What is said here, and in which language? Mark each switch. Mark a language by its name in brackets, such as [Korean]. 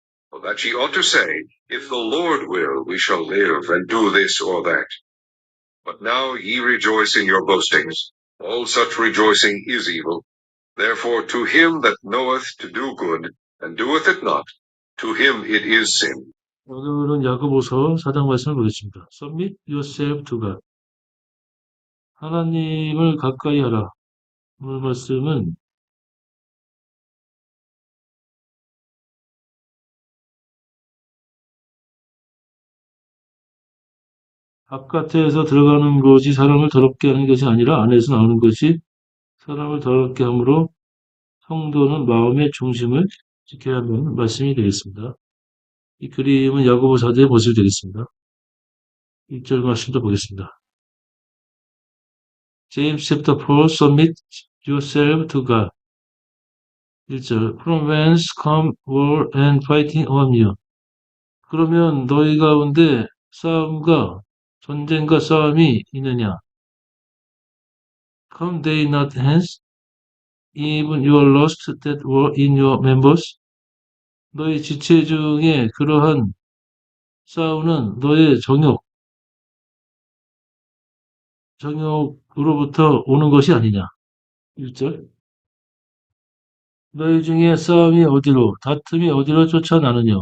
[English] For that ye ought to say, If the Lord will, we shall live, and do this or that. But now ye rejoice in your boastings. All such rejoicing is evil. Therefore to him that knoweth to do good, and doeth it not, to him it is sin. [Korean] 오늘은 야고보서 4장 말씀을 보겠습니다. [English] Submit yourself to God. [Korean] 하나님을 가까이 하라. 오늘 말씀은 바깥에서 들어가는 것이 사람을 더럽게 하는 것이 아니라 안에서 나오는 것이 사람을 더럽게 함으로 성도는 마음의 중심을 지켜야 한다는 말씀이 되겠습니다. 이 그림은 야고보 4장의 모습이 되겠습니다. 1절 말씀도 보겠습니다. [English] James chapter 4, submit yourself to God. 1절, From whence come war and fighting among you? [Korean] 그러면 너희 가운데 전쟁과 싸움이 있느냐? [English] Come they not hence, even your lust that were in your members? [Korean] 너희 지체 중에 그러한 싸우는 너의 정욕으로부터 오는 것이 아니냐? 1절, 너희 중에 다툼이 어디로 쫓아나느냐?